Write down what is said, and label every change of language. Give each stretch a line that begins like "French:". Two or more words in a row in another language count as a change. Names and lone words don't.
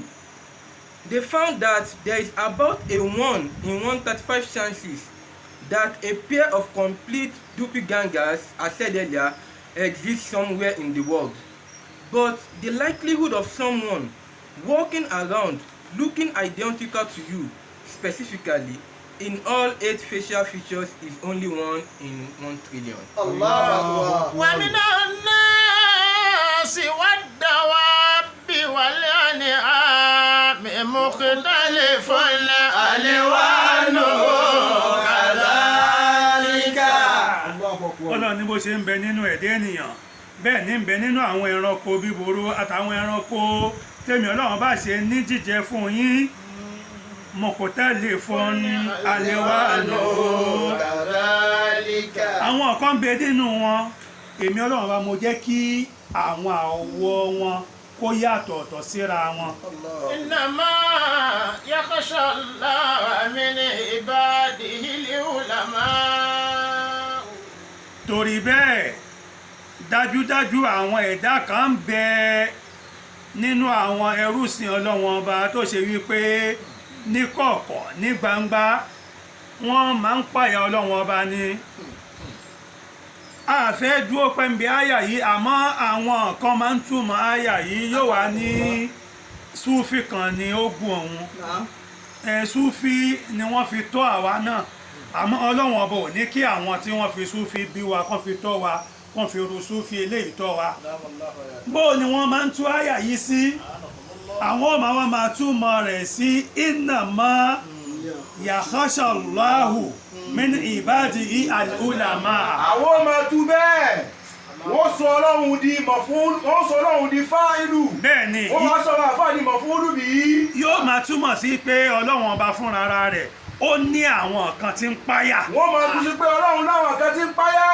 English: They found that there is about a 1 in 135 chances that a pair of complete doppelgangers, as said earlier, exists somewhere in the world. But the likelihood of someone walking around looking identical to you, specifically in all 8 facial features, is only 1 in 1 trillion. Allah.
Arabic: ومن الناس والدواب والأنعام مختلف ألوانه كذلك.
Yoruba: Ọlọ́run ní bó ṣe ń bẹ nínú ẹ̀dá ènìyàn bẹ́ẹ̀ ní ń bẹ nínú àwọn ẹranko bíburú àtàwọn ẹranko tèmi Ọlọ́run bá ṣe ní jíjẹ fún yín
Arabic: مختلف ألوانه كذلك.
Yoruba: àwọn kan bẹ nínú wọn èmi Ọlọ́run bá mo jẹ́ kí àwọn àwọ̀ wọn kó yàtọ̀ ọ̀tọ̀ síra wọn.
Arabic: إنما يخشى الله من عباده العلماء.
Yoruba: torí bẹ́ẹ̀ dájúdájú àwọn ẹ̀dá kan ń bẹ nínú àwọn ẹrúsìn ọlọ́wọ́n ọba tó ṣe wípé ní kọ̀ọ̀kọ̀ ní gbangba wọ́n máa ń pààyà ọlọ́wọ́n ọba ni a fẹ́ dúró pẹ́ńbí àyà yìí àmọ́ àwọn kan máa ń túmọ̀ àyà yìí yóò wá ní súfì kan ní ogun ọ̀hún súfì ni wọ́n fi tọ́ àwa náà àmọ́ ọlọ́wọ́n ọba ò ní kí àwọn tí wọ́n fi súfì bí wa kán fi tọ́ wa kán fi ru súfì eléyìí tọ́ wa bó ni wọ́n máa ń tú àyà yìí sí àwọn ọmọ wọn máa túmọ̀ rẹ̀ sí
Arabic: إنما يخشى الله من عباده العلماء.
Yoruba: àwọn ọmọ tú bẹ́ẹ̀ wọ́n sọ ọlọ́run di mọ̀fún wọ́n sọ ọlọ́run di fáìlù bẹ́ẹ̀ ni wọ́n máa sọ ọlọ́run àfáà di mọ̀fúnlù bí. yóò máa túmọ̀ sí pé ọlọ́run ọba fúnra rẹ̀ ó ní àwọn kan tí ń páyà. wọ́n máa tún sí pé ọlọ́run láwọn kan tí ń páyà.